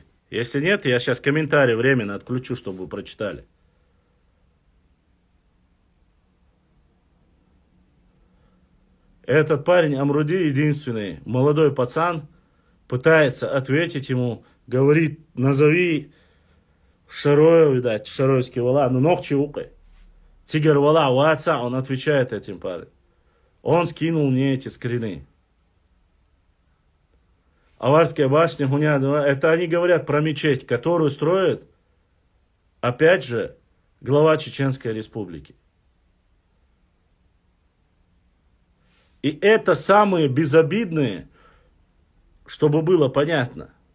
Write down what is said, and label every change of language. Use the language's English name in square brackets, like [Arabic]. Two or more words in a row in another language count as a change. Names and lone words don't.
[Russian] Если нет, я сейчас комментарий временно отключу, чтобы вы прочитали. Этот парень Амруди единственный, молодой пацан, пытается ответить ему, говорит, назови Шарою, видать, [Chechen] Шаройский вала, ну ногчи укай. Тигр вала, ваца, [Russian] он отвечает этим парнем. Он скинул мне эти скрины. Аварская башня, это они говорят про мечеть, которую строит, опять же, глава Чеченской Республики. И это самые безобидные, чтобы было понятно.